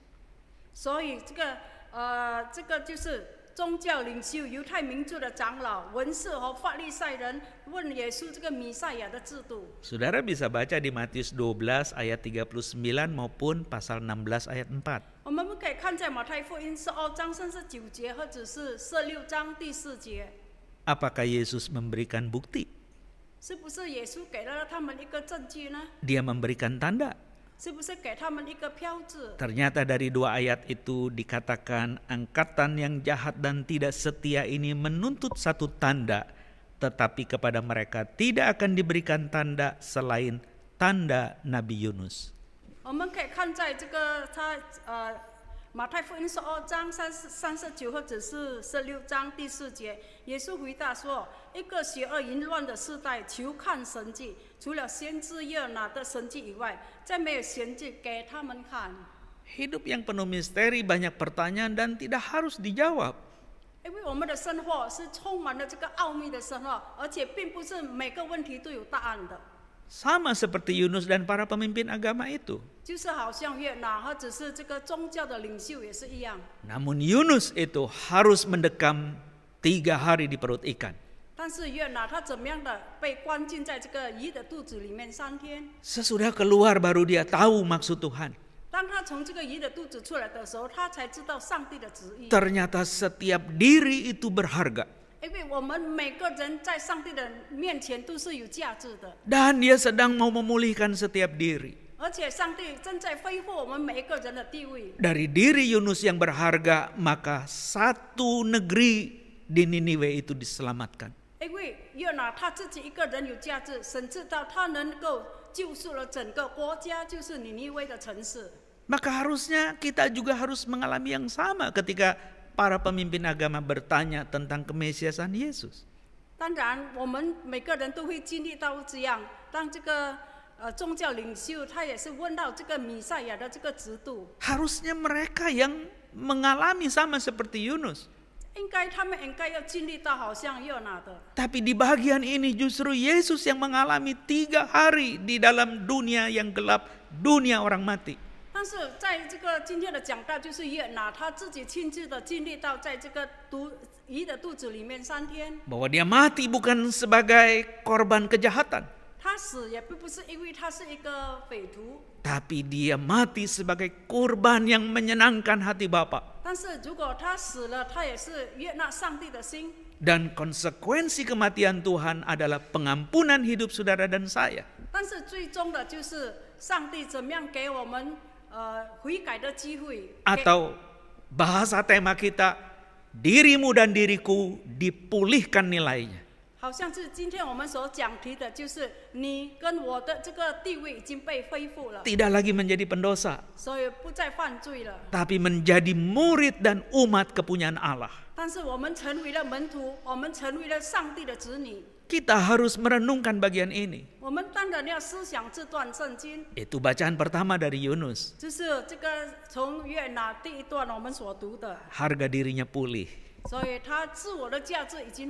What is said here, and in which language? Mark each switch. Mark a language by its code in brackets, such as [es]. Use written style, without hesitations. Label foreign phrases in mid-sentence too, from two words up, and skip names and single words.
[zh] 所以这个就是宗教领袖、犹太民族的长老、文士和法利赛人问耶稣这个弥赛亚的制度。 [id] Saudara bisa baca di Matius 12 ayat 39 maupun pasal 16 ayat 4. [zh] 我们可以看在马太福音12章39节，或者是16章第4节， [id] Apakah Yesus memberikan bukti? [zh] 是不是耶稣给了他们一个证据呢？ [id] Dia memberikan tanda. [zh] 是不是给他们一个标志？ [id] Ternyata dari dua ayat itu dikatakan angkatan yang jahat dan tidak setia ini menuntut satu tanda, tetapi kepada mereka tidak akan diberikan tanda selain tanda Nabi Yunus. [zh] 我们可以看在这个马太福音12章39或者是16章第4节，耶稣回答说：“一个邪恶淫乱的世代，求看神迹，除了先知约拿的神迹以外，再没有神迹给他们看。” [id] Hidup yang penuh misteri, banyak pertanyaan dan tidak harus dijawab. [zh] 因为我们的生活是充满了这个奥秘的生活，而且并不是每个问题都有答案的。 [id] Sama seperti Yunus dan para pemimpin agama itu. [zh] 就是好像约拿或者是这个宗教的领袖也是一样。 [id] Namun Yunus itu harus mendekam 3 hari di perut ikan. [zh] 但是约拿他怎么样的被关进在这个鱼的肚子里面3天？ [id] Sesudah keluar baru dia tahu maksud Tuhan. [zh] 当他从这个鱼的肚子出来的时候，他才知道上帝的旨意。 [id] Ternyata setiap diri itu berharga. [zh] 因为我们每个人在上帝的面前都是有价值的， [id] Dan dia sedang mau memulihkan setiap diri. [zh] 而且上帝正在恢复我们每一个人的地位。 [id] Dari diri Yunus yang berharga, maka satu negeri di Niniwe itu diselamatkan. [zh] 因为约拿他自己一个人有价值，甚至到他能够救赎了整个国家，就是尼尼微的城市。 [id] Maka harusnya kita juga harus mengalami yang sama ketika para pemimpin agama bertanya tentang kemesiasan Yesus. [zh] 当然，我们每个人都会经历到这样。当这个宗教领袖他也是问到这个弥赛亚的这个制度， [id] Harusnya mereka yang mengalami sama seperti Yunus. [zh] 他们应该要经历到好像约拿的。 [id] Tapi di bagian ini justru Yesus yang mengalami 3 hari di dalam dunia yang gelap, dunia orang mati. [zh] 但是在这个今天的讲道，就是约拿他自己亲自的经历到，在这个鱼的肚子里面3天， [id] Bahwa dia mati bukan sebagai korban kejahatan, [zh] 他死也并不是因为他是一个匪徒， [id] tapi dia mati sebagai kurban yang menyenangkan hati Bapa. [zh] 但是如果他死了，他也是悦纳上帝的心。 [id] Dan konsekuensi kematian Tuhan adalah pengampunan hidup saudara dan saya. [zh] 但是最终的就是上帝怎么样给我们悔改的机会， [id] Atau bahasa tema kita, dirimu dan diriku dipulihkan nilainya. [zh] 好像是今天我们所讲题的，就是你跟我的这个地位已经被恢复了， [id] Tidak lagi menjadi pendosa, [zh] 所以不再犯罪了。 [id] tapi menjadi murid dan umat kepunyaan Allah. [zh] 但是我们成为了门徒，我们成为了上帝的子女， [id] Kita harus merenungkan bagian ini. [zh] 我们当然要思想这段圣经， [id] Itu bacaan pertama dari Yunus. [zh] 就是这个从约拿第一段我们所读的， [id] Harga dirinya pulih. [zh] 所以他自我的价值已经